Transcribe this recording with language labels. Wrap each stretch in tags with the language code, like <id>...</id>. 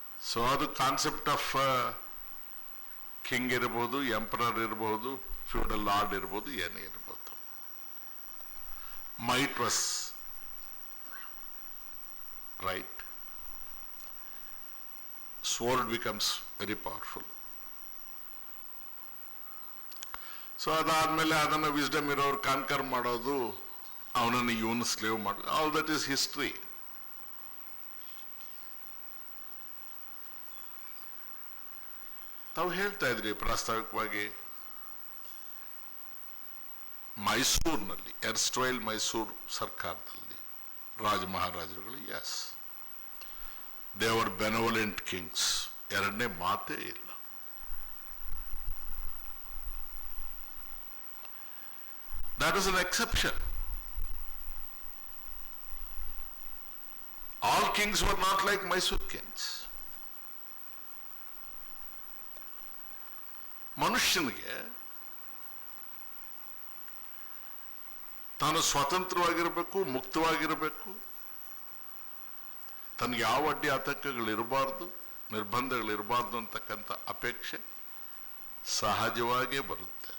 <en>So the concept of king</en> <kn>ಇರಬಹುದು,</kn> <en>emperor ಇರಬಹುದು, feudal lord ಇರಬಹುದು,</en> <kn>ಏನೇ ಇರಬಹುದು.</kn> <en>Might was right. Sword becomes very powerful.</en> <kn>So ಅದಾದ್ಮೇಲೆ ಅದನ್ನು ವಿಸ್ಡಮ್ ಇರೋರು ಕಾನ್ಕರ್ ಮಾಡೋದು, ಅವನನ್ನು ಇವನು ಸ್ಲೇವ್ ಮಾಡೋದು,</kn> <en>All that is history.</en> <kn>ತಾವು ಹೇಳ್ತಾ ಇದ್ರಿ ಪ್ರಾಸ್ತಾವಿಕವಾಗಿ ಮೈಸೂರಿನಲ್ಲಿ, ಎರ್ಸ್ಟ್ವೈಲ್ ಮೈಸೂರು ಸರ್ಕಾರದಲ್ಲಿ ರಾಜ ಮಹಾರಾಜರುಗಳು,</kn> <en>as they were benevolent kings,</en> <kn>ಎರಡನೇ ಮಾತೇ ಇಲ್ಲ.</kn> <en>That is an exception. All kings were not like Mysore kings.</en> <kn>ಮನುಷ್ಯನಿಗೆ ತಾನು ಸ್ವತಂತ್ರವಾಗಿರಬೇಕು, ಮುಕ್ತವಾಗಿರಬೇಕು, ತನಗೆ ಯಾವ ಅಡ್ಡಿ ಆತಂಕಗಳಿರಬಾರ್ದು, ನಿರ್ಬಂಧಗಳಿರಬಾರ್ದು ಅಂತಕ್ಕಂಥ ಅಪೇಕ್ಷೆ ಸಹಜವಾಗೇ ಬರುತ್ತೆ.</kn>